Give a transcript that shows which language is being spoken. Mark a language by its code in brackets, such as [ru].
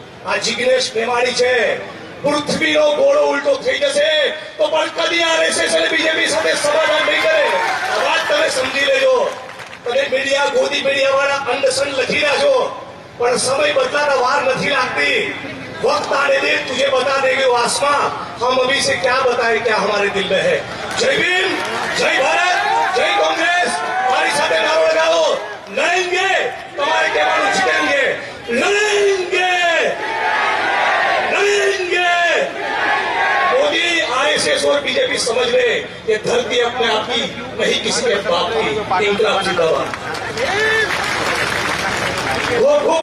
[gu] આ જિગ્નેશ મેવાણી છે, પૃથ્વીનો ગોળો ઉલટો થઈ જશે તો પણ કદી આરએસએસ અને બીજેપી સાથે સમાધાન નહીં કરે. આ વાત તમે સમજી લેજો. તમે મીડિયા, ગોદી મીડિયા વાળા અંડસન લખી રહ્યા છો, પણ સમય બદલાતા વાર નથી લાગતી. [hi] वक्त आने दे, तुझे बता देंगे वो आसमां, हम अभी से क्या बताएं क्या हमारे दिल में है. जय भीम, जय भारत, जय कांग्रेस. [gu] हमारी સાથે નારો લગાવો. લડેंगे, તમારે કહેવાનું જીતેंगे. [hi] लड़ेंगे, लड़ेंगे. मोदी, आरएसएस और बीजेपी समझ ले ये धरती अपने आप की नहीं किसी के बाप की. इंकलाब जिंदाबाद.